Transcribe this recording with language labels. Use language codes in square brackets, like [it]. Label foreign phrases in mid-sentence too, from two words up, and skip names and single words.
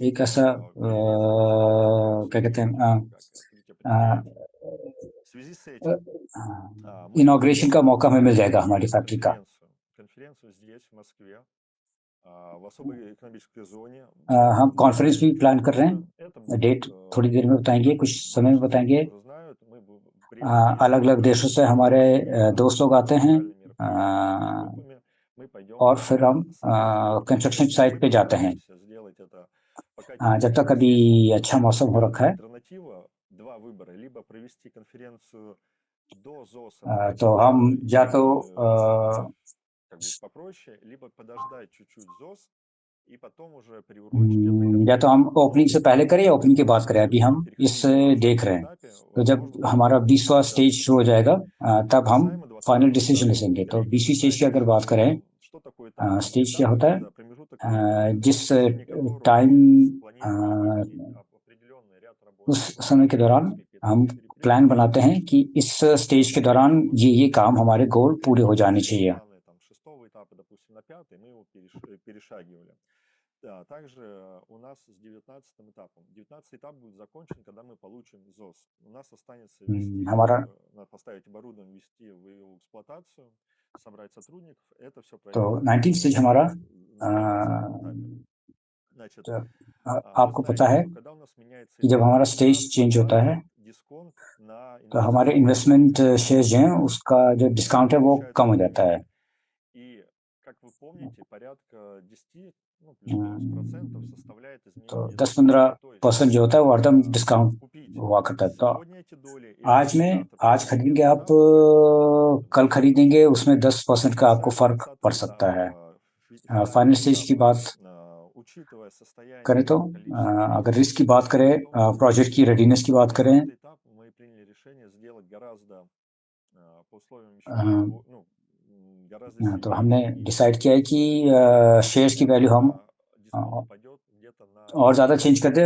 [hi] एक ऐसा [ru] перерезать [hi] क्या कहते हैं [ru] открытие предприятия. В связи с этим мы [hi] इनॉग्रेशन का मौका हमें मिल जाएगा [ru] проводим [hi] हमारी फैक्ट्री का। [ru] конференцию здесь, в Москве, в особой экономической зоне. [hi] हम कॉन्फ्रेंस भी प्लान कर रहे हैं। [ru] Это будет, [hi] डेट थोड़ी देर में बताएंगे, कुछ समय में बताएंगे। [ru] уже знают, мы приехали [hi] अलग अलग देशों से हमारे दोस्त लोग आते हैं, [ru] группами. Мы пойдем [hi] और फिर हम [en] construction site [hi] पे जाते हैं [ru] сделать это пока [hi] जब तक अभी अच्छा मौसम हो रखा है। [ru] альтернатива, два выбора: либо провести конференцию до ЗОСа, [hi] तो हम या तो [ru] как бы попроще, либо подождать чуть-чуть ЗОС и потом уже приурочить [hi] या [ru] это [hi] तो हम ओपनिंग से पहले करें या ओपनिंग के बाद करें, अभी हम इस देख रहे हैं। तो जब हमारा 20वां स्टेज शुरू हो जाएगा तब हम [en] final decision [hi] लेंगे। तो 20वीं स्टेज की अगर बात करें, स्टेज क्या होता है, जिस टाइम उस समय के दौरान हम प्लान बनाते हैं कि इस स्टेज के दौरान ये काम हमारे गोल पूरे हो जाने चाहिए। [ru] Да, также у нас с 19 этапом. 19 этап будет закончен, когда мы получим ЗОС. У нас останется ввести, поставить оборудование, ввести в его эксплуатацию, собрать сотрудников. Это все [hi] तो [ru] пройдет [hi] 19 स्टेज हमारा, [ru] на 19 этапе. Значит, [hi] आपको पता है [ru] что когда у нас меняется [hi] कि जब हमारा [en] stage change [hi] होता है [ru] дисконт на [hi] तो हमारे [en] investment share [hi] जो हैं उसका जो डिस्काउंट है वो कम हो जाता है। [ru] И, как вы помните, порядка 10, ну, плюс-минус % составляет [hi] तो [ru] изменение. [hi] 10-15% जो होता है वो हरदम डिस्काउंट हुआ करता है। तो आज खरीदेंगे आप, कल खरीदेंगे, उसमें 10% का आपको फर्क पड़ सकता है। [en] final stage [hi] की बात करें तो अगर रिस्क की बात करें, प्रोजेक्ट की रेडीनेस की बात करें, तो हमने डिसाइड किया है कि शेयर्स की वैल्यू हम और ज़्यादा चेंज कर दें।